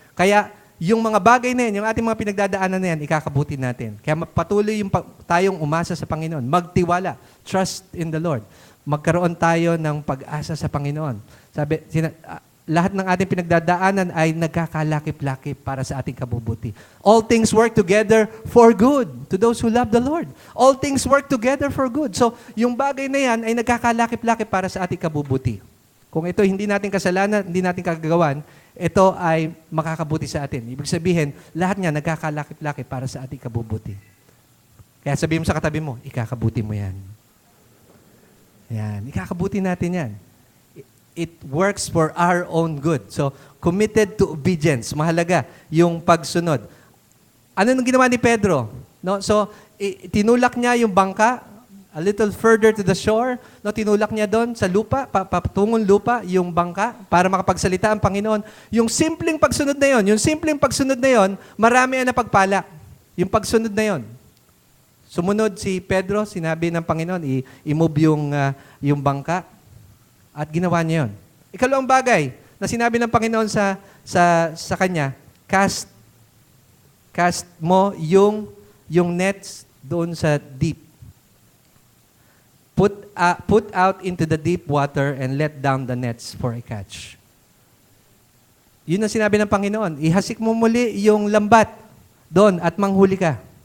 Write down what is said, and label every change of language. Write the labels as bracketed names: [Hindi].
[Filipino] Kaya yung mga bagay na yan, yung ating mga pinagdadaanan na yan, ikakabuti natin. Kaya patuloy tayong umasa sa Panginoon. Magtiwala. [English] Trust in the Lord. [Filipino] Magkaroon tayo ng pag-asa sa Panginoon. Sabi, lahat ng ating pinagdadaanan ay nagkakalakip-lakip para sa ating kabubuti. [English] All things work together for good to those who love the Lord. All things work together for good. [Filipino] So, yung bagay na yan ay nagkakalakip-lakip para sa ating kabubuti. Kung ito hindi natin kasalanan, hindi natin kagagawan, ito ay makakabuti sa atin. Ibig sabihin, lahat niya nagkakalakip-lakip para sa ating kabubuti. Kaya sabihin mo sa katabi mo, ikakabuti mo yan. Yan, ikakabuti natin yan. [English] It works for our own good. [Filipino] So, [English] committed to obedience. [Filipino] Mahalaga yung pagsunod. Ano nang ginawa ni Pedro? No? So, tinulak niya yung bangka [English] a little further to the shore, [Filipino] no, tinulak niya doon sa lupa, patungong lupa, yung bangka, para makapagsalita ang Panginoon. Yung simpleng pagsunod na yon, marami ang napagpala. Yung pagsunod na yon. Sumunod si Pedro, sinabi ng Panginoon, i-move yung bangka, at ginawa niya yon. Ikalawang bagay na sinabi ng Panginoon sa kanya, cast mo yung nets doon sa deep. [English] Put out into the deep water and let down the nets for a catch. [Filipino] Yun ang sinabi ng Panginoon. Ihasik mo muli yung lambat doon at manghuli ka.